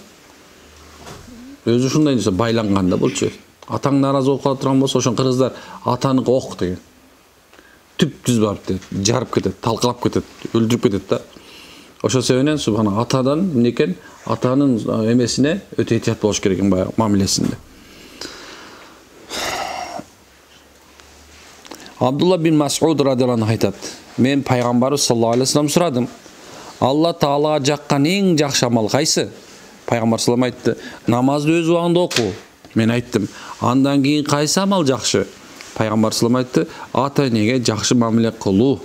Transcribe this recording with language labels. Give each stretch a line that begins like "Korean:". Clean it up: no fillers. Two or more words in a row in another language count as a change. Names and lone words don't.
Kyrgyz: Өзү ушундай десе байланган да болчу. Атаң наразы болуп кала турган болсо, ошон кыргыздар атаныкы ок деген. Түп-түз барып жарып кетет, талкалап кетет, өлтүрүп кетет да. Ошол себептен субхана атадан эмне экен? Атанын эмесине өтө этият болуш керек экен баягы мамилесинде. Абдулла бин Мас'уд
Arabic: رضي الله عنه
Kyrgyz: айтат: "Мен пайгамбарыбыз
Arabic: صلى الله عليه وسلم
Kyrgyz: сурадым. Алла Таалага жаккан эң жакшы амал кайсы?" Пайгамбар
Arabic: صلى الله عليه وسلم
Kyrgyz: айтты: "Намазды өз убагында окуу." Мен айттым: "Андан кийин кайсы амал жакшы?" Пайгамбар
Arabic: صلى الله عليه وسلم
Kyrgyz: айтты: "Ата-энеге жакшы мамиле кылуу."